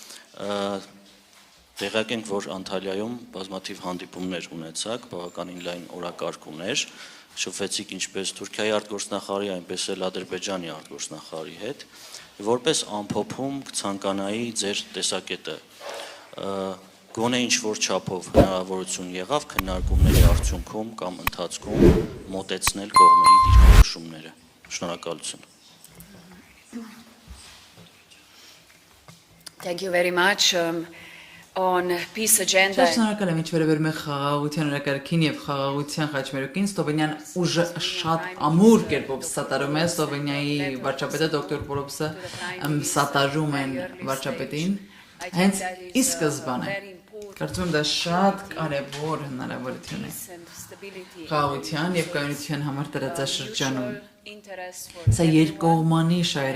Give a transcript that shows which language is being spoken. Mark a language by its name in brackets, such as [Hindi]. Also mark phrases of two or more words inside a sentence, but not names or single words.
[Armenian] տեղյակ ենք, որ Անտալիայում բազմաթիվ հանդիպումներ ունեցաք, բավականին լայն օրակարգ ուներ, շփվեցիք ինչպես Թուրքիայի արտգործնախարարի, այնպես էլ Ադրբեջանի արտգործնախարարի հետ, որպես ամփոփում կցանկանայի ձեր տեսակետը, գոնե ինչ-որ չափով հնարավորություն եղավ քննարկումների արդյունքում կամ ընթացքում մոտեցնել կողմերի դիրքորոշումները։ Շնորհակալություն։ [English] Thank you very much. On peace agenda. [Armenian] Շնորհակալ եմ ինչ վերաբերում է խաղաղության օրակարգին եւ խաղաղության խաչմերուկին, Սլովենիան ուժը շատ ամուր կերպով սատարում է, Սլովենիայի վարչապետը դոկտոր Պոլոպսը սատարում են վարչապետին, հենց ի սկզբանե կարծում եմ դա շատ կարևոր հնարավորություն է խաղաղության եւ կայունության համար տարածաշրջանում։ Սա երկկողմանի շահեր